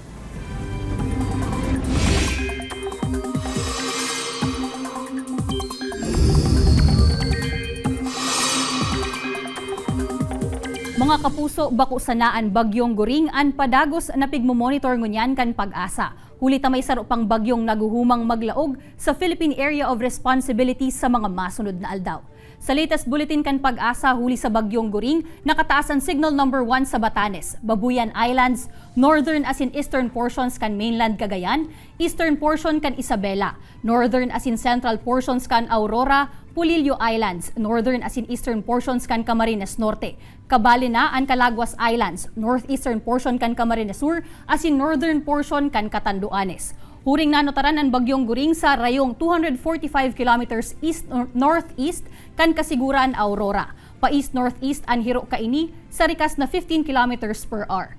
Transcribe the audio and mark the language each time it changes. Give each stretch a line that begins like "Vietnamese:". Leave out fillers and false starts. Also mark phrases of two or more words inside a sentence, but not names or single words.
Bikol: Mga kapuso, bako sanaan bagyong Goring an padagos na pigmomonitor ngunyan kan Pag-asa. Huli tamay saro pang bagyong naguhumang maglaog sa Philippine Area of Responsibility sa mga masunod na aldaw. Sa latest bulletin kan Pag-asa, huli sa bagyong Goring, nakataas ang
English: signal number 1
Bikol: sa Batanes, Babuyan Islands, northern as in
English: eastern portions
Bikol: kan mainland Cagayan,
English: eastern portion
Bikol: kan Isabela, northern as in
English: central portions
Bikol: kan Aurora, Pulillo Islands, northern as in
English: eastern portions
Bikol: kan Camarines Norte, kabali na ang Calaguas Islands,
English: northeastern portion
Bikol: kan Camarines Sur, as in
English: northern portion
Bikol: kan Catanduanes. Huring nanotaran ang bagyong Goring sa rayong 245
English: kilometers east-northeast
Bikol: kan kasiguran Aurora. Pa-east-northeast ang hiro kaini sa rikas na 15
English: kilometers per hour.